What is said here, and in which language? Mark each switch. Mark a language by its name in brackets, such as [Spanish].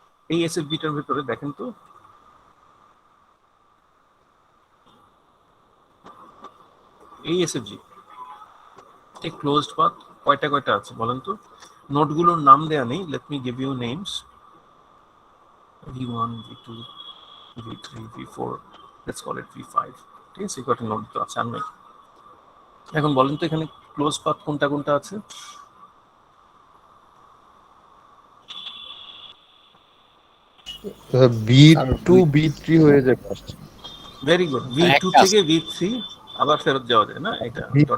[Bangla] এই এসএফজিটার ভিতরে দেখেন তো, এই এসএফজি এই ক্লোজড পাথ কয়টা কয়টা আছে বলেন তো? নোডগুলোর নাম দেয়া নেই, [English] Let me give you names. V1, V2, V3, V4, let's call it V5, [Bangla] ঠিক আছে? কয়টা নোড তো আছে আর নাই। এখন বলেন তো এখানে ক্লোজ পাথ কোনটা কোনটা আছে? বি টু বি থ্রি হয়ে যায় ফার্স্ট। [English] very good, V2 [Bangla] একটা থেকে V3 আবার ফেরত যাওয়া যায় না, এটা ডট